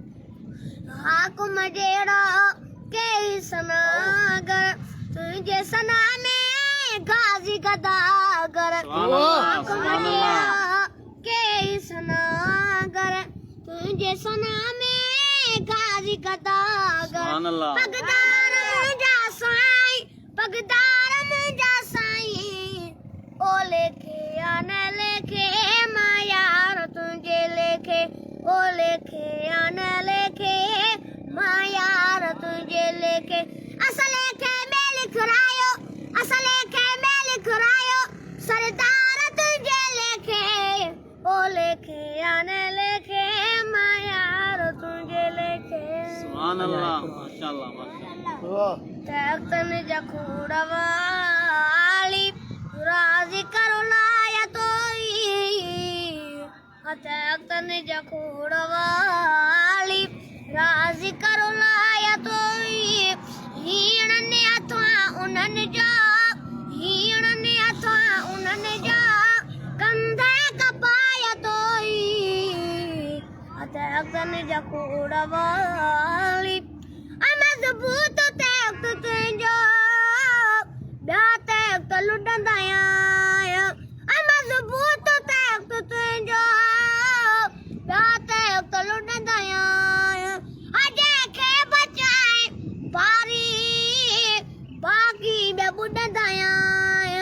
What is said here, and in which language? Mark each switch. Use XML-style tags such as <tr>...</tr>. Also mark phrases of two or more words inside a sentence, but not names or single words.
<sd>हाकुम जहिड़ा कई सनागर, तुंहिंजे सना में गाज़ी गदागर। हाकुम जहिड़ा कई सनागर, तुंहिंजे सना में गाज़ी गदागर। पगदार मुंहिंजा साईं, पगदार मुंहिंजा साईं। ओ लेखे या न लेखे मां यार तुंहिंजे लेखे, ओ लेखे या न लेखे मां यार तुंहिंजे लेखे। असां लेखे में लिखरायो, असां लेखे में लिखरायो, सरदार तुंहिंजे लेखे। ओ लेखे या न लेखे मां यार तुंहिंजे लेखे।</sd> <ar>سبحان الله، ما شاء الله، ما شاء الله.</ar> <sd>तख्तन जा खूड़ वाली, राज़ी करो लाया तोई। तख्तन जा खूड़ वाली, राज़ी करो लाया तोई। हीणनि हथां उन्हनि जा, हीणनि हथां उन्हनि जा, कंधे कपाया तोई। तख्तन जा खूड़ वाली, मज़बूत तख्त तुंहिंजो, ॿिया तख्त लुटंदा आहियां। मज़बूत तख्त तुंहिंजो, ॿिया तख्त लुटंदा आहियां। जंहिंखे बचाए पारी, बाक़ी ॿिया ॿुॾंदा आहियां।</sd>